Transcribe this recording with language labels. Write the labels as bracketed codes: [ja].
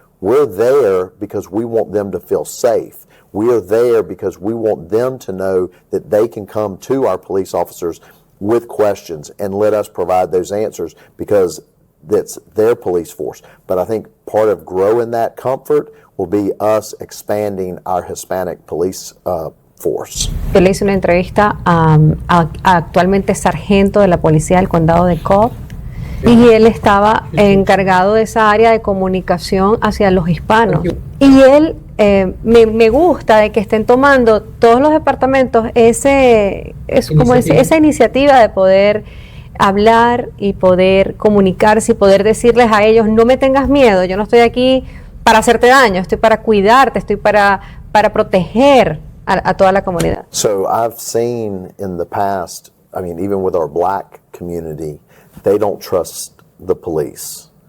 [en] We're there because we want them to feel safe. We are there because we want them to know that they can come to our police officers with questions and let us provide those answers, because that's their police force. But I think part of growing that comfort will be us expanding our Hispanic police force. [es] Yo le hice una entrevista a actualmente sargento de la policía del condado de Cobb, y él estaba encargado de esa área de comunicación hacia los hispanos. Y él me gusta de que estén tomando todos los departamentos esa iniciativa de poder hablar y poder comunicarse y poder decirles a ellos: no me tengas miedo, yo no estoy aquí para hacerte daño, estoy para cuidarte, estoy para proteger a toda la comunidad. [en] So I've seen in the past, even with our black community, they don't trust the police.